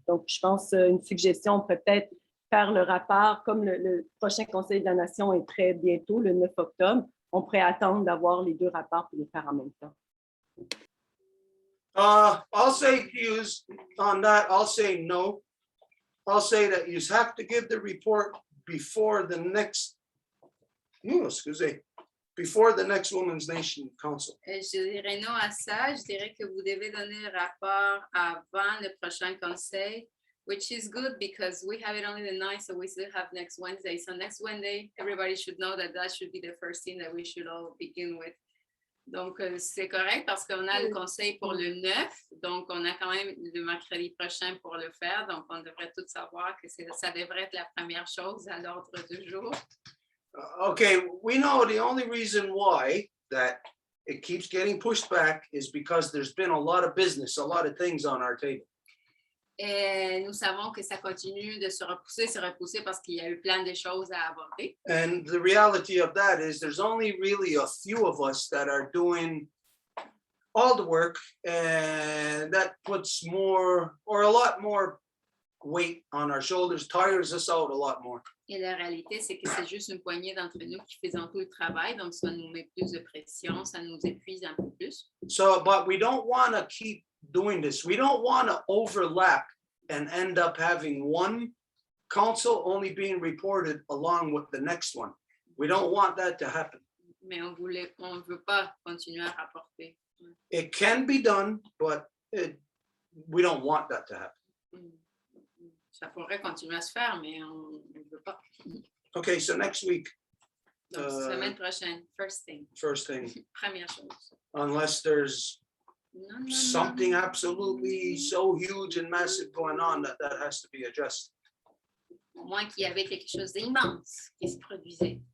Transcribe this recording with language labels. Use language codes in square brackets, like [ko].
[fr] Donc, je pense une suggestion, on pourrait peut-être faire le rapport, comme le prochain Conseil de la Nation est très bientôt, le 9 octobre, on pourrait attendre d'avoir les deux rapports pour les faire en même temps. [en] I'll say use on that, I'll say no. I'll say that you have to give the report before the next, before the next Women's Nation Council. [fr] Je dirais non à ça. Je dirais que vous devez donner le rapport avant le prochain conseil, [en] which is good because we have it only the 9th, so we still have next Wednesday. So next Wednesday, everybody should know that that should be the first thing that we should all begin with. [fr] Donc, c'est correct parce qu'on a le conseil pour le 9, donc on a quand même le mercredi prochain pour le faire, donc on devrait tous savoir que ça devrait être la première chose à l'ordre du jour. [en] Okay, we know the only reason why that it keeps getting pushed back is because there's been a lot of business, a lot of things on our table. [fr] Et nous savons que ça continue de se repousser parce qu'il y a eu plein de choses à aborder. [en] And the reality of that is there's only really a few of us that are doing all the work, and that puts more or a lot more weight on our shoulders, tires us out a lot more. [fr] Et la réalité, c'est que c'est juste une poignée d'entre nous qui faisons tout le travail, donc ça nous met plus de pression, ça nous épuise un peu plus. [en] So, but we don't want to keep doing this. We don't want to overlap and end up having one council only being reported along with the next one. We don't want that to happen. [fr] Mais on veut pas continuer à rapporter. [en] It can be done, but we don't want that to happen. [fr] Ça pourrait continuer à se faire, mais on ne veut pas. [en] Okay, so next week. [fr] Donc, semaine prochaine, [en] first thing. First thing. [fr] Première chose. [en] Unless there's something absolutely so huge and massive going on that has to be addressed. [fr] Au moins qu'il y avait quelque chose d'immense qui se produisait.